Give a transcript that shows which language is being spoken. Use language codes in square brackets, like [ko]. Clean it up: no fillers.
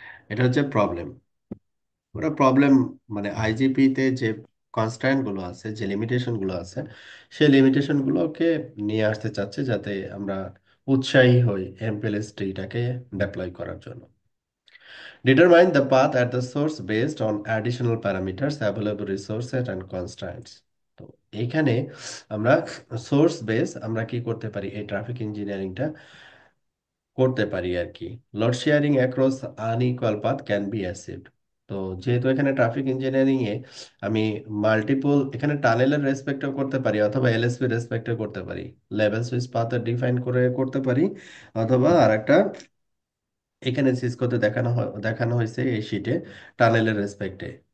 [bn] এটা হচ্ছে প্রবলেম। ওটা প্রবলেম, মানে আইজিপি তে যে কনস্ট্যান্ট গুলো আছে, যে লিমিটেশন গুলো আছে, সেই লিমিটেশন গুলোকে নিয়ে আসতে চাচ্ছে যাতে আমরা উৎসাহী হই এমপিএলএস ট্রিটাকে ডেপ্লয় করার জন্য। [en] Determine the path at the source based on additional parameters, available resources and constraints. [bn] তো এইখানে আমরা সোর্স বেস আমরা কি করতে পারি, এই ট্রাফিক ইঞ্জিনিয়ারিংটা করতে পারি আর কি। [en] Load sharing across unequal path can be achieved. [bn] তো যেহেতু এখানে ট্রাফিক ইঞ্জিনিয়ারিং এ আমি মাল্টিপল, এখানে টানেলের রেসপেক্টও করতে পারি অথবা এলএসপি রেসপেক্টও করতে পারি, লেভেল সুইচ পাথ ডিফাইন করে করতে পারি, অথবা আরেকটা এখানে সিসকোতে দেখানো হয়েছে এই শিটে টানেলের রেসপেক্টে।